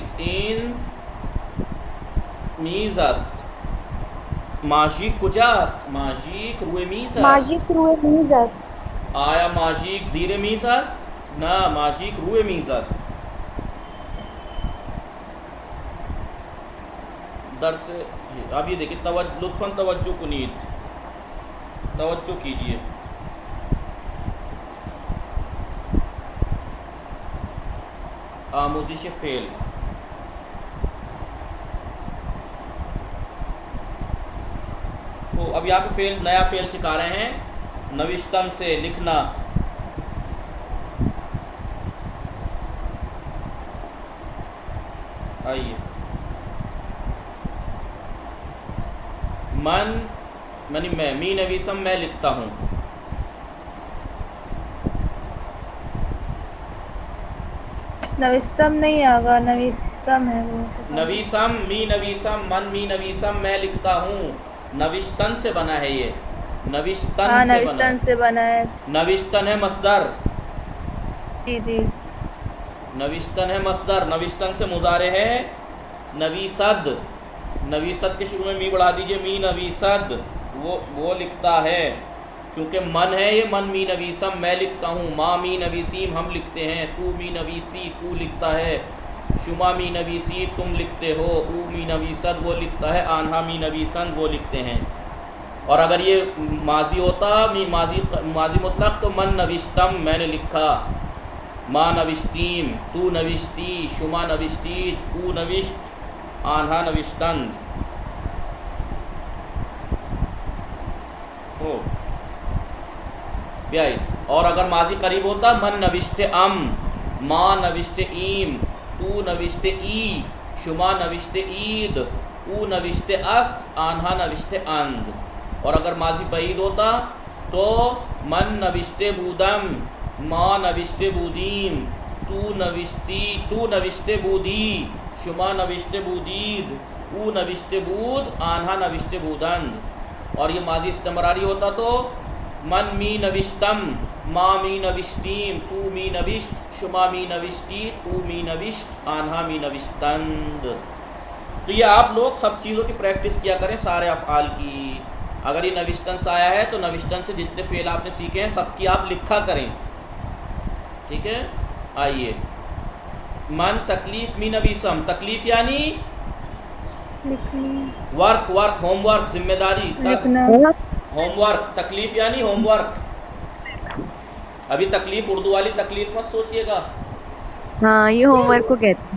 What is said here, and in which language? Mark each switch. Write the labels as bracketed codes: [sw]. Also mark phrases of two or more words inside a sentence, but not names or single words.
[fa] این میز است. ماژیک کجا است؟ ماژیک روی میز است. ماژیک روی میز است. آیا ماژیک زیر میز است؟ نه ماژیک روی میز است. [ur] درس اب یہ دیکھیں [fa] لطفاً توجہ کنید، [ur] توجہ کیجیے. [fa] آموزش فعل. [ur] تو اب یہاں پہ فعل نیا فعل سکھا رہے ہیں. نوشتن سے لکھنا. آئیے. میں [fa] می نویسم [ur] میں لکھتا ہوں. نوستم نہیں آگا، نوستم ہے وہ. [fa] نویسم می نویسم من می نویسم [ur] میں لکھتا ہوں. نوشتن سے بنا ہے یہ. نوشتن سے بنا ہے. نوشتن ہے مصدر. جی جی. نوشتن ہے مصدر. نوشتن سے مضارع ہے نویسد. نویسد کے شروع میں می بڑھا دیجئے. [fa] می نویسد [ur] وہ لکھتا ہے. کیونکہ من ہے یہ. [fa] من می نویسم [ur] میں لکھتا ہوں. [fa] ما می نویسیم [ur] ہم لکھتے ہیں. [fa] تو می نویسی [ur] تو لکھتا ہے. [fa] شما می نویسی [ur] تم لکھتے ہو. [fa] او می نویسد [ur] وہ لکھتا ہے. [fa] آنہا می نویسن [ur] وہ لکھتے ہیں. اور اگر یہ ماضی ہوتا ماضی مطلق تو [fa] من نوشتم [ur] میں نے لکھا. [fa] ما نوشتیم تو نوشتی. شما نوشتید او نوشت. آنہا نوشتند. ہو بیائی. [ur] اور اگر ماضی قریب ہوتا [fa] من نوشت ام. ما نوشت ایم. تو نوشت ای. شما نوشت اید. او نوشت است. آنہا نوشت اند. [ur] اور اگر ماضی بعید ہوتا تو [fa] من نوشت بودم. ما نوشت بودیم. تو نوشت بودی. شما نوشت بودید. او نوشت بود. آنہا نوشت بودند. [ur] اور یہ ماضی استمراری ہوتا تو [fa] من می نوشتم. ما می نوشتیم. تو می نوشت. شما می نوشتید. او می نوشت. آنہا می نوشتند. [ur] تو یہ آپ لوگ سب چیزوں کی پریکٹس کیا کریں سارے افعال کی. اگر یہ نوشتن سے آیا ہے تو نوشتن سے جتنے فعل آپ نے سیکھے ہیں سب کی آپ لکھا کریں. ٹھیک ہے. آئیے. [fa] من تکلیف می نویسم. [ur] تکلیف یعنی ورک. [en] home work [ur] ذمہ داری. [en] home work. [ur] تکلیف یعنی [en] home work. [ur] ابھی تکلیف اردو والی تکلیف مت سوچئے گا. ہاں یہ [en] home work [ur] کو کہتے ہیں